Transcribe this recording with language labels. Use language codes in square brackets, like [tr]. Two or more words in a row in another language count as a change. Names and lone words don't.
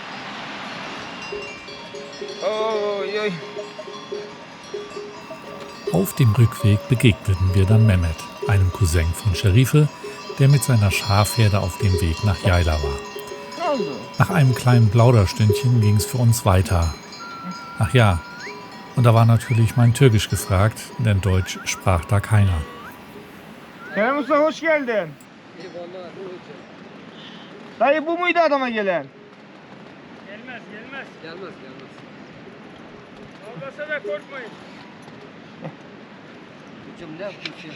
[de] Auf dem Rückweg begegneten wir dann Mehmet, einem Cousin von Şerife, der mit seiner Schafherde auf dem Weg nach Yayla war. Nach einem kleinen Plauderstündchen ging es für uns weiter. Ach ja, und da war natürlich mein Türkisch gefragt, denn Deutsch sprach da keiner. [tr] Kerem Usta hoş geldin. Eyvallah hocam. Dayı bu muydu adama gelen? Gelmez. Gelmez. Olmasa da korkmayın. Hocam ne yaptın şimdi?